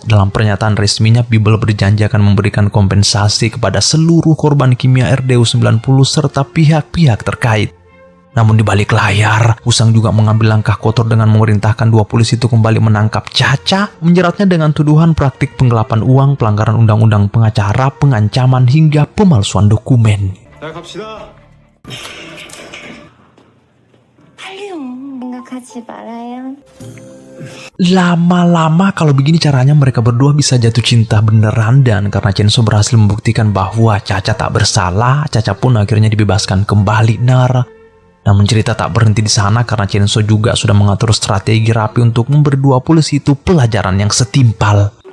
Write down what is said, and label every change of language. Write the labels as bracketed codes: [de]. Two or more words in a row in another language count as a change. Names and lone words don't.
[id] Dalam pernyataan resminya, Bible berjanji akan memberikan kompensasi kepada seluruh korban kimia RDU 90 serta pihak-pihak terkait. Namun di balik layar, Usang juga mengambil langkah kotor dengan memerintahkan 2 polisi itu kembali menangkap Cha-Cha, menjeratnya dengan tuduhan praktik penggelapan uang, pelanggaran undang-undang pengacara, pengancaman, hingga pemalsuan dokumen. [ko] 자 갑시다. 생각하지 말아요. [id] Lama-lama kalau begini caranya mereka berdua bisa jatuh cinta beneran, dan karena Chainsaw berhasil membuktikan bahwa Cha-Cha tak bersalah, Cha-Cha pun akhirnya dibebaskan kembali. Namun cerita tak berhenti di sana karena Chainsaw juga sudah mengatur strategi rapi untuk memberi dua polisi itu pelajaran yang setimpal.